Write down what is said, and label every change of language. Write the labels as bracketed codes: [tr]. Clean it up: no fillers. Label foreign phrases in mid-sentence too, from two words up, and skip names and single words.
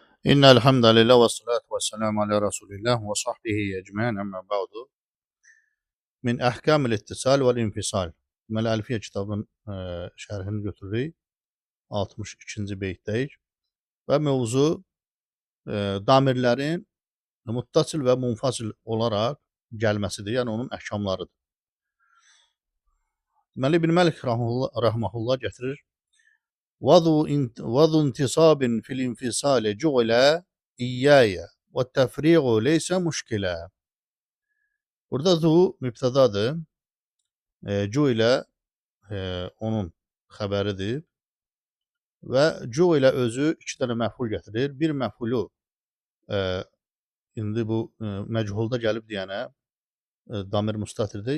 [ar] إن الحمد لله والصلاة والسلام على رسول الله وصحبه أجمعين أما بعد. من أحكام الاتصال والانفصال. [az] Deməli Əlfiyyə kitabın şərhini götürürük. 62-ci beytdəyik və mövzu damirlərin muttasil və munfasil olaraq gəlməsidir. Yəni onun əhkamlarıdır. Deməli İbn Məlik rahmehullah gətirir. [ar] وذو انتصاب في الانفصال جعل إياي والتفريغ ليس مشكلة. [az] Burada zu mübtədadır. Cu ilə onun xəbəridir. Və cu ilə özü iki dənə məful gətirir. Bir məfulu indi bu məchulda gəlib deyənə damir müstatirdir.